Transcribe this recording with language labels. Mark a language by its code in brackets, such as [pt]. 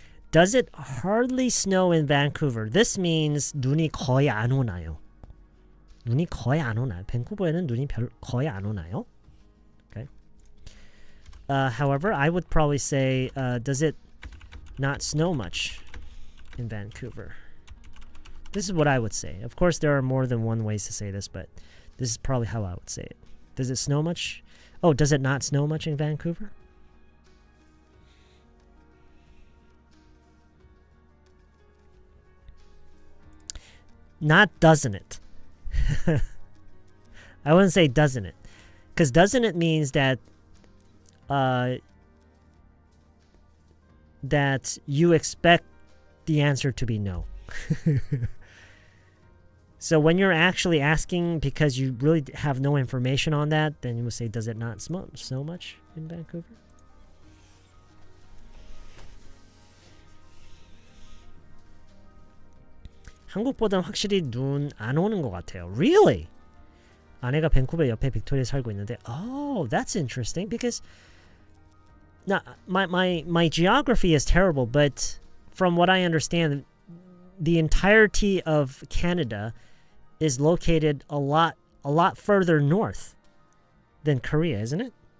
[en] Does it hardly snow in Vancouver? This means [ko] 눈이 거의 안 오나요? 눈이 거의 안 오나요? 밴쿠버에는 눈이 거의 안 오나요? [en] Okay. However, I would probably say, does it not snow much in Vancouver? This is what I would say. Of course, there are more than one ways to say this, but this is probably how I would say it. Does it snow much? Oh, does it not snow much in Vancouver? Not doesn't it. I wouldn't say doesn't it. Because doesn't it means that that you expect the answer to be no. So when you're actually asking because you really have no information on that, then you would say, does it not snow much in Vancouver? [ko] 한국보다는 확실히 눈 안 오는 것 같아요. [en] Really? [ko] 아내가 밴쿠버 옆에 빅토리아에 살고 있는데. [en] Oh, that's interesting because now my geography is terrible, but from what I understand, the entirety of Canada is located a lot further north than Korea, isn't it?